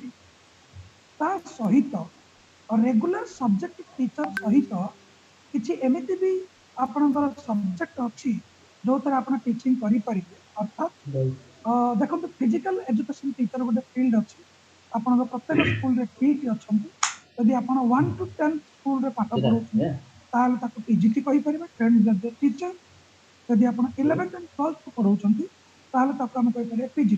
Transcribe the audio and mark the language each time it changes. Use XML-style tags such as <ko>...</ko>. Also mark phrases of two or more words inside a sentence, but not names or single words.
<or>ତା ସହିତ</or> <en>regular subject teacher</en> <or>ସହିତ କିଛି ଏମିତି ବି ଆପଣଙ୍କର ସବଜେକ୍ଟ ଅଛି ଯୋଉଥିରେ ଆପଣ ଟିଚିଂ କରିପାରିବେ। ଅର୍ଥାତ୍ ଦେଖନ୍ତୁ</or> <en>physical education teacher</en> <or>ଗୋଟେ ଫିଲ୍ଡ ଅଛି, ଆପଣଙ୍କ ପ୍ରତ୍ୟେକ ସ୍କୁଲରେ PT ଅଛନ୍ତି। ଯଦି ଆପଣ</or> <en>1 to 10</en> <or>ସ୍କୁଲରେ ପାଠ ପଢ଼ାଉଛନ୍ତି ତାହେଲେ ତାକୁ PGT କହିପାରିବେ,</or> <en>train graduate teacher.</en> <or>ଯଦି ଆପଣ</or> <en>11th and 12th</en> <or>ପଢ଼ାଉଛନ୍ତି ତାହେଲେ ତାକୁ ଆମେ କହିପାରିବା PGT।</or>